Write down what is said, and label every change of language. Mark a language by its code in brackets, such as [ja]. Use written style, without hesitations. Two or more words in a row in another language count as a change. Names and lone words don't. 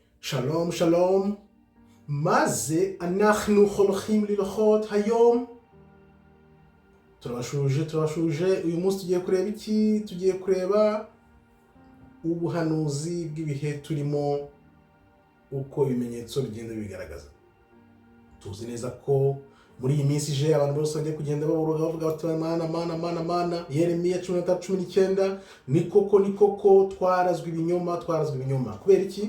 [he] שלום שלום, מה זה אנחנו הולכים ללכות היום? [rw] turabashuje uyu munsi tugiye kureba iki? Tugiye kureba ubuhanuzi bw'ibihe turimo uko ibimenyetso bigenda bigaragaza. Tuzi neza ko muri iyi minsi ije abantu bose bagiye kugenda baboroga bavuga bati mana Yeremiya 13:19 ni koko twarazwe ibinyoma kubera iki?